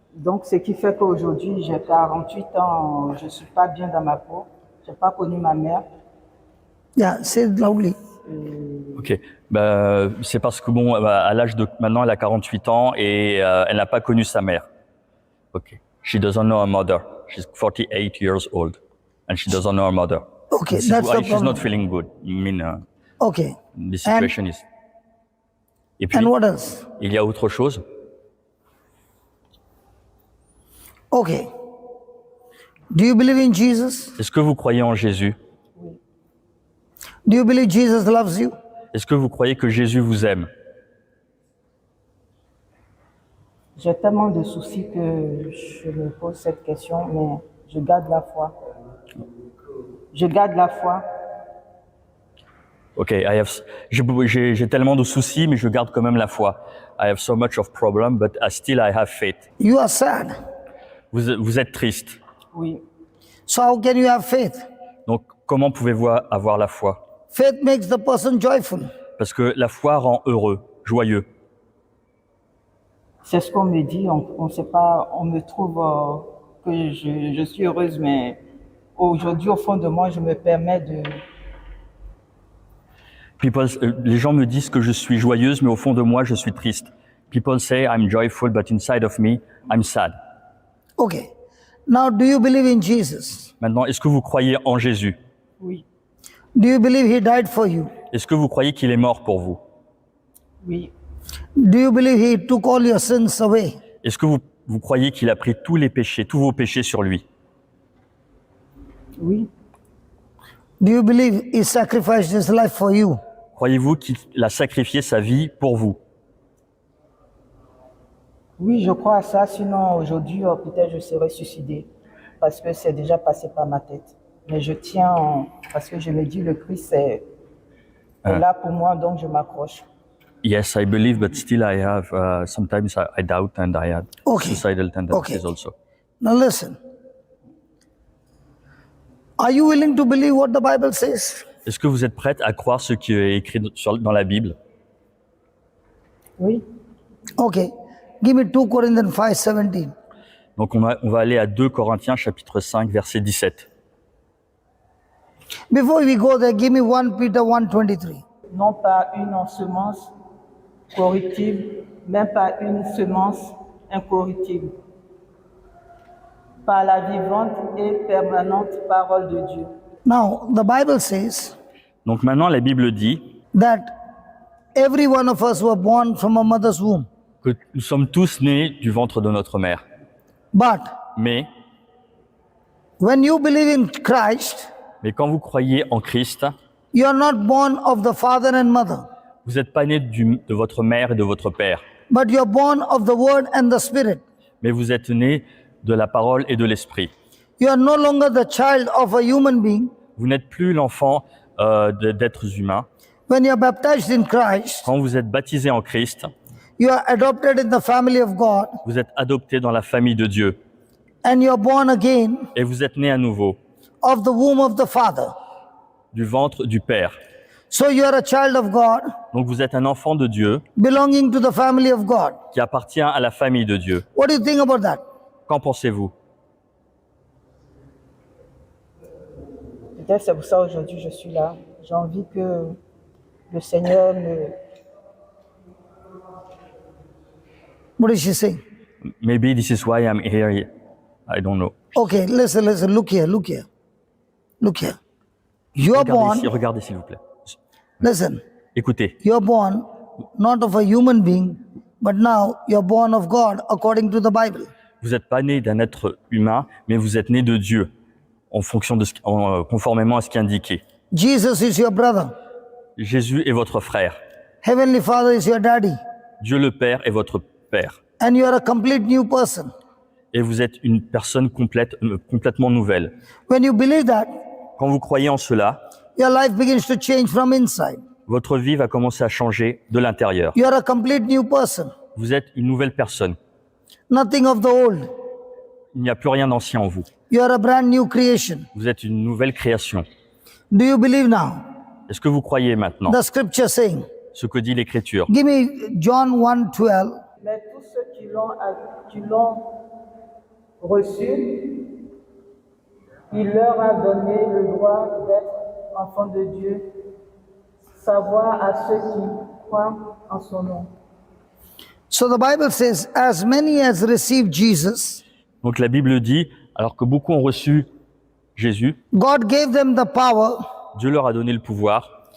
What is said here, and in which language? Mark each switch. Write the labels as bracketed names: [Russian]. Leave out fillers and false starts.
[French] Donc, ce qui fait qu'aujourd'hui, j'ai 48 ans, je suis pas bien dans ma peau. J'ai pas connu ma mère. [English] Yeah, say it loudly. Ok. [French] C'est parce que bon, à l'âge de maintenant, elle a 48 ans et elle n'a pas connu sa mère. [English] Ok. She doesn't know her mother. She's 48 years old and she doesn't know her mother. Okay, This is that's why the she's not problem. feeling good. I mean, Okay. the situation is. [French] Et puis, [English] And what else? [French] il y a autre chose. [English] Okay. Do you believe in Jesus? [French] Est-ce que vous croyez en Jésus? [English] Do you believe Jesus loves you? [French] Est-ce que vous croyez que Jésus vous aime? J'ai tellement de soucis que je me pose cette question, mais je garde la foi. Je garde la foi. Ok, j'ai tellement de soucis, mais je garde quand même la foi. [English] I have so much of problem, but still I have faith. You are sad. [French] Vous êtes triste. Oui. [English] So how can you have faith? [French] Donc, comment pouvez-vous avoir la foi? [English] Faith makes the person joyful. [French] Parce que la foi rend heureux, joyeux. C'est ce qu'on me dit. On sait pas. On me trouve que je suis heureuse, mais aujourd'hui, au fond de moi, je me permets de. Les gens me disent que je suis joyeuse, mais au fond de moi, je suis triste. [English] People say I'm joyful, but inside of me, I'm sad. Okay. Now, do you believe in Jesus? [French] Maintenant, est-ce que vous croyez en Jésus? Oui. [English] Do you believe he died for you? [French] Est-ce que vous croyez qu'il est mort pour vous? Oui. [English] Do you believe he took all your sins away? [French] Est-ce que vous croyez qu'il a pris tous les péchés, tous vos péchés sur lui? Oui. [English] Do you believe he sacrificed his life for you? [French] Croyez-vous qu'il a sacrifié sa vie pour vous? Oui, je crois à ça. Sinon, aujourd'hui, peut-être je serais suicidée parce que c'est déjà passé par ma tête. Mais je tiens parce que je me dis le Christ est là pour moi, donc je m'accroche. [English] Yes, I believe, but still I have, sometimes I doubt and I have Okay. suicidal tendencies Okay. also. Now listen. Are you willing to believe what the Bible says? [French] Est-ce que vous êtes prête à croire ce qui est écrit dans la Bible? Oui. [English] Okay. Give me 2 Corinthians 5:17. [French] Donc on va aller à 2 Corinthiens chapitre 5 verset 17. [English] Before we go there, give me 1 Peter 1:23. [French] Non pas une semence corruptible, même pas une semence incorruptible. Par la vivante et permanente parole de Dieu. [English] Now, the Bible says [French] Donc maintenant la Bible dit [English] that every one of us were born from a mother's womb. [French] que nous sommes tous nés du ventre de notre mère. [English] But [French] Mais [English] when you believe in Christ, [French] quand vous croyez en Christ, [English] you are not born of the father and mother, [French] vous n'êtes pas né de votre mère et de votre père, [English] but you are born of the word and the spirit. [French] mais vous êtes né de la parole et de l'esprit. [English] You are no longer the child of a human being. [French] Vous n'êtes plus l'enfant d'êtres humains. [English] When you are baptized in Christ, [French] Quand vous êtes baptisé en Christ, [English] you are adopted in the family of God, [French] vous êtes adopté dans la famille de Dieu [English] and you are born again [French] et vous êtes né à nouveau [English] of the womb of the Father. [French] du ventre du Père. [English] So you are a child of God, [French] Donc vous êtes un enfant de Dieu [English] belonging to the family of God. [French] qui appartient à la famille de Dieu. [English] What do you think about that? [French] Qu'en pensez-vous? Peut-être c'est pour ça aujourd'hui je suis là. J'ai envie que le Seigneur me... [English] What is she saying? Maybe this is why I'm here. I don't know. Okay, listen, look here. You are born, [French] Regardez s'il vous plaît. [English] listen, [French] Écoutez, [English] you are born not of a human being, but now you are born of God according to the Bible. [French] vous n'êtes pas né d'un être humain, mais vous êtes né de Dieu, conformément à ce qui est indiqué. [English] Jesus is your brother. [French] Jésus est votre frère. [English] Heavenly Father is your daddy. [French] Dieu le Père est votre Père. [English] And you are a complete new person. [French] Et vous êtes une personne complètement nouvelle. [English] When you believe that, [French] Quand vous croyez en cela, [English] your life begins to change from inside. [French] votre vie va commencer à changer de l'intérieur. [English] You are a complete new person. [French] Vous êtes une nouvelle personne. [English] Nothing of the old. [French] Il n'y a plus rien d'ancien en vous. [English] You are a brand new creation. [French] Vous êtes une nouvelle création. [English] Do you believe now? [French] Est-ce que vous croyez maintenant [English] The scripture saying. [French] ce que dit l'Écriture? [English] Give me John 1:12. [French] Mais tous ceux qui l'ont reçu, il leur a donné le droit d'être enfants de Dieu, savoir à ceux qui croient en son nom. [English] So the Bible says, as many as received Jesus, [French] Donc la Bible dit, alors que beaucoup ont reçu Jésus, [English] God gave them the power [French] Dieu leur a donné le pouvoir